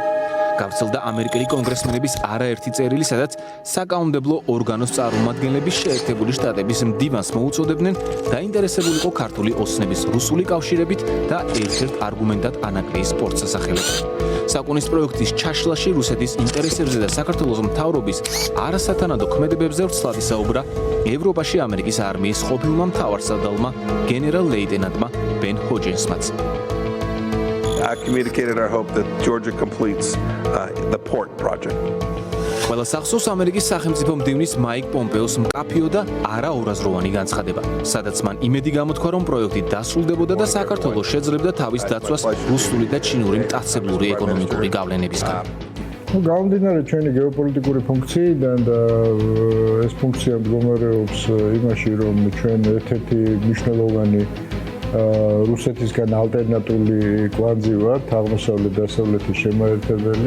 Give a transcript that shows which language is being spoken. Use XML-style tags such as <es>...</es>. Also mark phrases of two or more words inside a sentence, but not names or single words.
<ka>გავრცელდა ამერიკელი კონგრესმენების არაერთი წერილი, სადაც საკანონმდებლო ორგანოს წარმომადგენლები შეერთებული შტატების მდივანს მოუწოდებდნენ დაინტერესებული იყო ქართული ოცნების რუსული კავშირებით და ერთ-ერთ არგუმენტად ანაკლიის სპორტს ასახელებდა. საკუნის პროექტის ჩაშლაში რუსეთის ინტერესებზე და საქართველოს მთავრობის არასათანადო ქმედებებზე ვრცლად ისაუბრა ევროპაში ამერიკის არმიის ყოფილმა მთავარსარდალმა გენერალ-ლეიტენანტმა ბენ ჰოჯენსმაც.</ka> <en>I communicated our hope that Georgia completes the port project.</en> <ka>ყველა სახსოვს ამერიკის სახელმწიფო მდივნის მაიკ პომპეოს მკაფიო და არაორაზროვანი განცხადება, სადაც მან იმედი გამოთქვა, რომ პროექტი დასრულდებოდა და საქართველოს შეძლებდა თავის დაცვას რუსული და ჩინური მტაცებლური ეკონომიკური გავლენებისგან. გამომდინარე ჩვენი გეოპოლიტიკური ფუნქციიდან და ეს ფუნქცია მდგომარეობს იმაში, რომ ჩვენ ერთ-ერთი მნიშვნელოვანი რუსეთისგან ალტერნატიული კვანძი ვართ, აღმოსავლეთ-დასავლეთის შემაერთებელი.</ka>